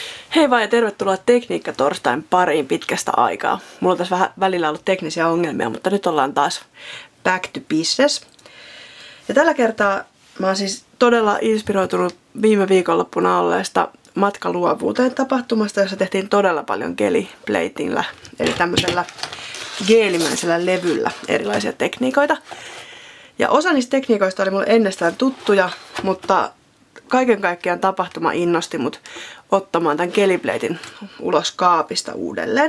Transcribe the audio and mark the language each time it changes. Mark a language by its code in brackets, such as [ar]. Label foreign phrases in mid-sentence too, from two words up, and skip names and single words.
[fi] Hei vaan ja tervetuloa Tekniikka-torstain pariin pitkästä aikaa. Mulla on tässä vähän välillä ollut teknisiä ongelmia, mutta nyt ollaan taas [en] back to business. [fi] Ja tällä kertaa mä oon siis todella inspiroitunut viime viikonloppuna olleesta Matka luovuuteen -tapahtumasta, jossa tehtiin todella paljon geliplatingillä, eli tämmöisellä geelimäisellä levyllä erilaisia tekniikoita. Ja osa niistä tekniikoista oli mulle ennestään tuttuja, mutta kaiken kaikkiaan tapahtuma innosti mut ottamaan tämän geliplatin ulos kaapista uudelleen.